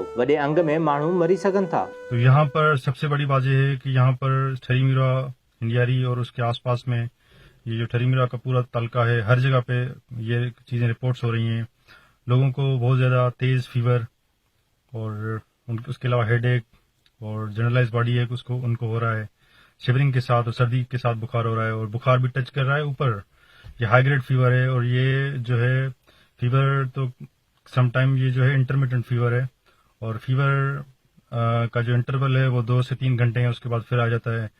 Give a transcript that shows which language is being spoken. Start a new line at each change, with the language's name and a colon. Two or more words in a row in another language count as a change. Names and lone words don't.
Sindhi: वॾे अंग में माण्हू मरी सघनि था।
Hindi: तो यहाँ पर सबसे बड़ी बात यह है कि यहाँ पर ठरी मीरवा, हिंडियारी और उसके आसपास में ये जो ठरी मीरवा का पूरा तलका है, हर जगह पे ये चीज़ें रिपोर्ट्स हो रही हैं। लोगों को बहुत ज़्यादा तेज़ फीवर और उसके अलावा हेडेक और
English: generalize body
Hindi: है उसको उनको हो रहा है, शिवरिंग के साथ और सर्दी के साथ बुखार हो रहा है और बुखार भी टच कर रहा है ऊपर। ये
English: high grade fever
Hindi: है और ये जो है फीवर तो समटाइम ये जो है
English: intermittent fever
Hindi: है और फीवर का जो इंटरवल है वो 2 से 3 घंटे है, उसके बाद फिर आ जाता है।